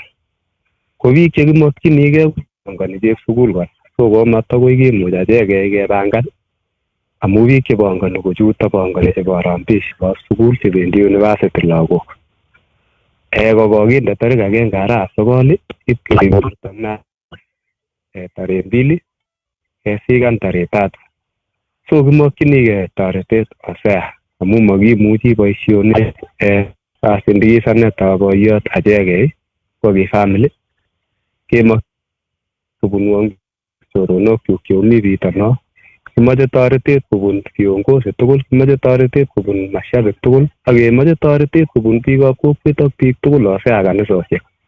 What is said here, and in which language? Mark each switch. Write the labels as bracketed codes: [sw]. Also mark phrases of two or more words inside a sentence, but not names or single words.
[kln] Ko biik chekimokchinigei pangani chep sukul kora. So komatakoi kimuch achegei kepangan amu biik chepangani kochuto pangani chebo harambee chebo sukul chebendi university lagok. Kokinde tarik 1 arawab 9 ipkebortona tarehe 2 kesikan tarehe 3. So kimokchinigei toretet Osea amu makimuchi boisionik sindikisanetab boiyot achegei ko ki family kemak kobunwon choronokchuk cheumi bitono. Kimache toretet kobun viongozi tugul, kimache toretet kobun mashabik tugul, ak kemoche toretet kobun biikab kokwet ak biik tugul Osea kanisosiek.